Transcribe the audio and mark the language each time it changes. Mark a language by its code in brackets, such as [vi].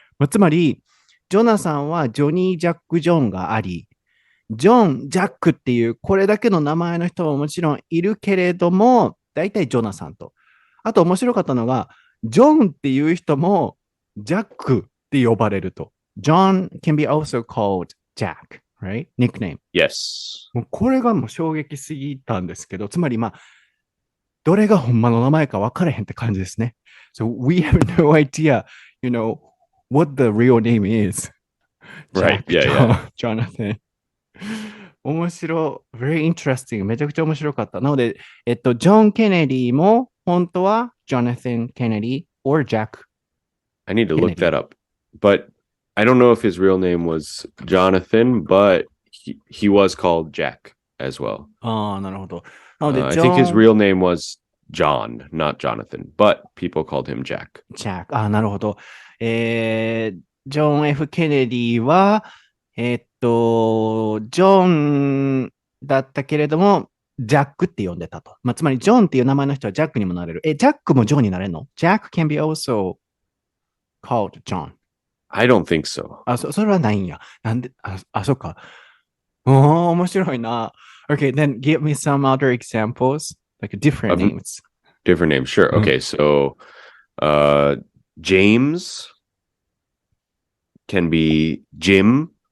[ja] つまり、ジョナサンはジョニー・ジャック・ジョンがあり、ジョン・ジャックっていうこれだけの名前の人ももちろんいるけれども、大体ジョナサンと。あと面白かったのが、ジョンっていう人もジャックって呼ばれると。 [en] John can be also called Jack, right? Nickname. Yes. [ja] もうこれがもう衝撃すぎたんですけど、つまりどれがほんまの名前か分からへんって感じですね。 [en] So we have no idea, what the real name is. Right, yeah. Jonathan. [ja] 面白い。 [en] very interesting. [ja] めちゃくちゃ面白かった。なので、ジョン・ケネディも本当は [en] Jonathan Kennedy or Jack. I need to look that up. But I don't know if his real name was Jonathan, but he was called Jack as well. [ja] なるほど。なので、 [en] I think his real name was John, not Jonathan, but people called him Jack. [ja] Jack. なるほど。ジョン・ F ・ケネディは、ジョンだったけれども、ジャックって呼んでたと。つまり、ジョンっていう名前の人はジャックにもなれる。ジャックもジョンになれるの？ [en] Jack can be also called John. I don't think so. [ja] それはないんや。なんで、そっか。面白いな。 [en] Okay, then give me some other examples, like different names. Different names, sure. Okay, so James can be Jim.